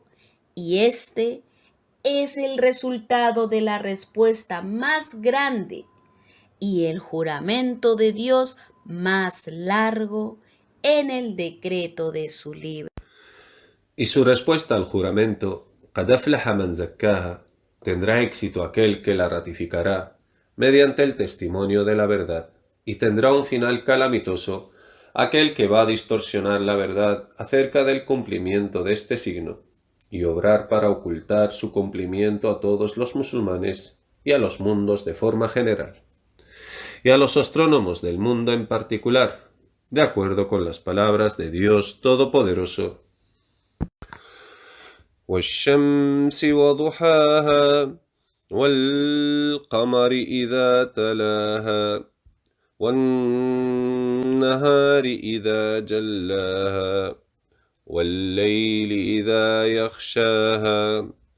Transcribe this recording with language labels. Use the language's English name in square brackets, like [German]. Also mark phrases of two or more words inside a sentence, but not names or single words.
[Spanish] Y este es el resultado de la respuesta más grande y el juramento de Dios más largo en el decreto de su libro. Y su respuesta al juramento, [Arabic] قَدْ أَفْلَحَ مَنْ زَكَّاهَا, [Spanish] tendrá éxito aquel que la ratificará mediante el testimonio de la verdad, y tendrá un final calamitoso aquel que va a distorsionar la verdad acerca del cumplimiento de este signo, y obrar para ocultar su cumplimiento a todos los musulmanes y a los mundos de forma general, y a los astrónomos del mundo en particular, de acuerdo con las palabras de Dios Todopoderoso. [Arabic] والشمس وضحاها والقمر إذا تلاها والنهار إذا جلاها والليل إذا يغشاها